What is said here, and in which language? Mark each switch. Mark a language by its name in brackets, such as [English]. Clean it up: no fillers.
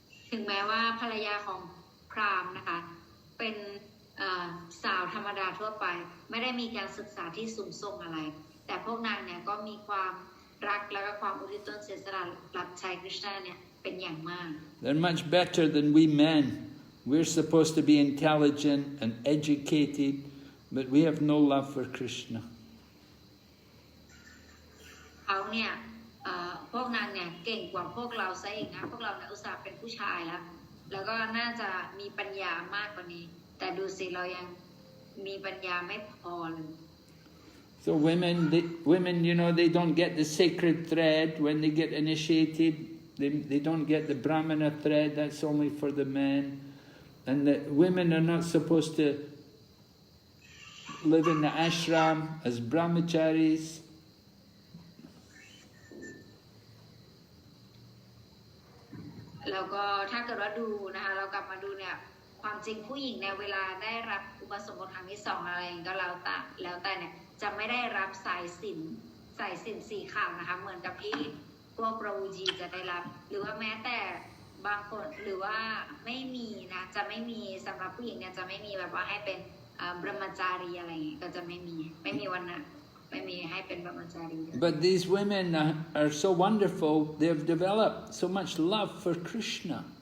[Thai] ถึงแม้ว่าภรรยาของพราหมณ์นะคะเป็นสาวธรรมดาทั่วไปไม่ได้มีการศึกษาที่สูงส่งอะไรแต่พวกนางเนี่ยก็มีความรักและก็ความอุทิศตนเสียสละรับใช้คริชนาเนี่ยเป็นอย่างมาก [English] They're much better than we men. We're supposed to be intelligent and educated, but we have no love for Krishna. [Thai] เขาเนี่ยพวกนางเนี่ยเก่งกว่าพวกเราซะอีกนะพวกเราเนี่ยอุตส่าห์เป็นผู้ชายแล้วก็น่าจะมีปัญญามากกว่านี้แต่ดูสิเรายังมีปัญญาไม่พอเลย [English] So women, they don't get the sacred thread when they get initiated. They don't get the Brahmana thread. That's only for the men. And the women are not supposed to live in the ashram as brahmacharis. [Thai] แล้วก็ถ้าเกิดว่าดูนะคะเรากลับมาดูเนี่ยความจริงผู้หญิงเนี่ยเวลาได้รับอุปสมบทครั้งที่2อะไรก็แล้วแต่เนี่ยจะไม่ได้รับสายสิญจน์สีขาวนะคะเหมือนกับที่พวกประวูจีจะได้รับหรือว่าแม้แต่บางคนหรือว่าไม่มีนะจะไม่มีสำหรับผู้หญิงเนี่ยจะไม่มีแบบว่าให้เป็นบรหมจารีอะไรอย่างเงี้ยก็จะไม่มีวันนั้น ไม่มีให้เป็นบรมจารีเลย [English] But these women are so wonderful, they've developed so much love for Krishna.